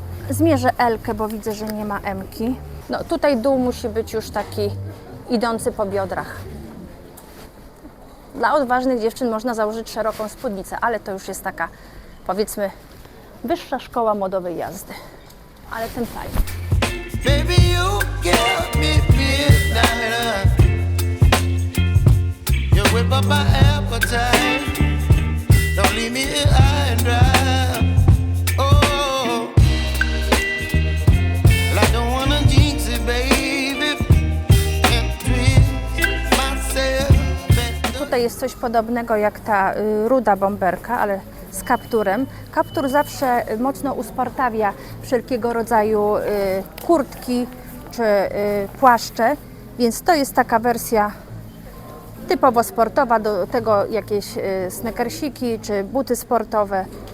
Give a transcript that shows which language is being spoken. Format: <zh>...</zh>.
<pl>Zmierzę L-kę, bo widzę, że nie ma M-ki. No tutaj dół musi być już taki idący po biodrach. Dla odważnych dziewczyn można założyć szeroką spódnicę, ale to już jest taka, powiedzmy, wyższa szkoła modowej jazdy. Ale ten fajny.</pl> <en>Baby, you give me midnight. You whip up my appetite. Don't leave me here high and dry. Oh, I don't wanna jinx it, baby. And twist myself.</en> <pl>Tutaj jest coś podobnego jak ta ruda bomberka, ale z kapturem. Kaptur zawsze mocno uspartawia wszelkiego rodzaju kurtki czy płaszcze, więc to jest taka wersja typowo sportowa, do tego jakieś sneakersiki czy buty sportowe.</pl>